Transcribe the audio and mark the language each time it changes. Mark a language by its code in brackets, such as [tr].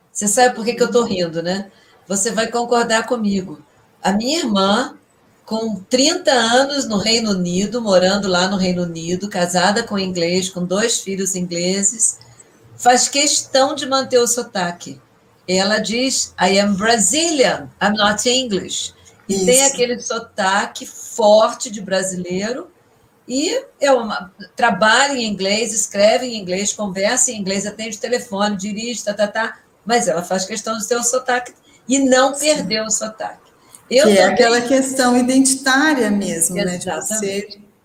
[pt] Você sabe por que eu estou rindo, né? Você vai concordar comigo. A minha irmã, com 30 anos no Reino Unido, morando lá no Reino Unido, casada com inglês, com 2 filhos ingleses, faz questão de manter o sotaque. Ela diz, [en] I am Brazilian, I'm not English. [pt] E Isso. tem aquele sotaque forte de brasileiro, e trabalha em inglês, escreve em inglês, conversa em inglês, atende telefone, dirige, mas ela faz questão de ter o sotaque e não perder o sotaque. Que é aquela questão identitária mesmo, exatamente, né? De você...